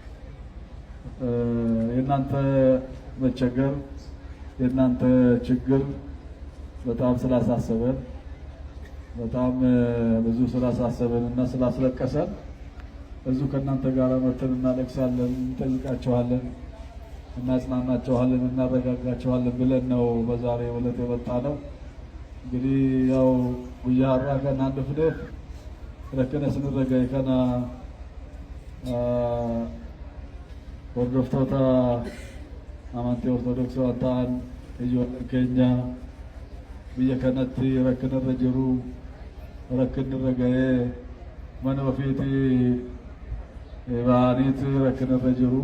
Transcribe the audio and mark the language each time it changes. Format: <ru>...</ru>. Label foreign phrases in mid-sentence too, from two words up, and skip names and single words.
<am>የእናንተ መቸገር የእናንተ ችግር በጣም ስላሳሰበን በጣም ብዙ ስላሳሰበን እና ስላስለቀሰን እዚሁ ከእናንተ ጋር መተን እናለቅሳለን፣ እንጠይቃቸዋለን፣ እናጽናናቸዋለን፣ እናረጋጋቸዋለን ብለን ነው በዛሬው ዕለት የመጣ ነው። እንግዲህ ያው ጉያ</am> <om>har'aa kana dhufneef rakkina isinirra ga'e kana hordoftoota amantii ortodoksii waan ta'an ijoolleen keenya biyya kanatti rakkinarra jiru, rakkinirra ga'ee mana ofiitii bahaniiti rakkinarra jiru.</om>